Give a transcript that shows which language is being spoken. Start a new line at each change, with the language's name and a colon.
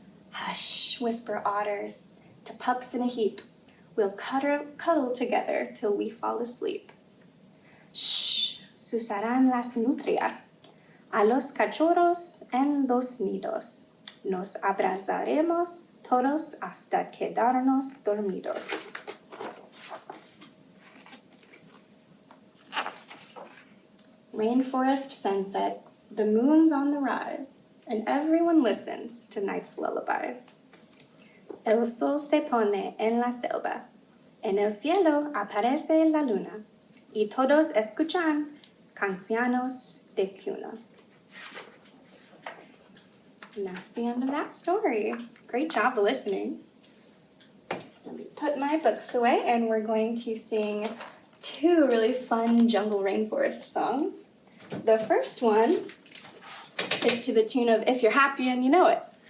English: Hush, whisper otters to pups in a heap. We'll cuddle together till we fall asleep.
Spanish: Shh, susarán las nutrias a los cachorros en los nidos. Nos abrazaremos todos hasta quedarnos dormidos.
English: Rainforest sunset, the moon's on the rise, and everyone listens to night's lullabies.
Spanish: El sol se pone en la selva, en el cielo aparece la luna, y todos escuchan canciones de cuna.
English: And that's the end of that story. Great job listening. Let me put my books away, and we're going to sing two really fun jungle rainforest songs. The first one is to the tune of If You're Happy and You Know It.